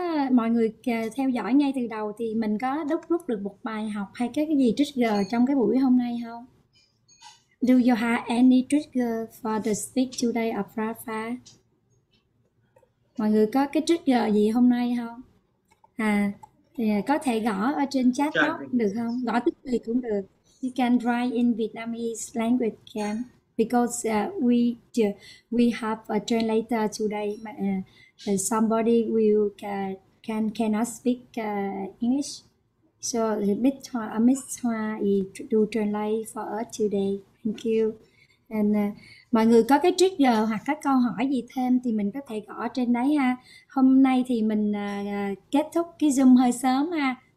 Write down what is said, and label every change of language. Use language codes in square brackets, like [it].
[vi] Mọi người theo dõi ngay từ đầu thì mình có rút được một bài học hay cái gì trigger trong cái buổi hôm nay không? [en] Do you have any trigger for the speak today of Rafa? [vi] Mọi người có cái trigger gì hôm nay không? Thì có thể gõ ở trên chat box được không? Gõ tức thì cũng được. [en] You can write in Vietnamese language can, because we have a translator today. Somebody will cannot speak English, so Miss Hoa do translate for us today. Thank you. [vi] And mọi người có cái trigger hoặc các câu hỏi gì thêm thì mình có thể gõ trên đấy ha. Hôm nay thì mình kết thúc cái Zoom hơi sớm ha.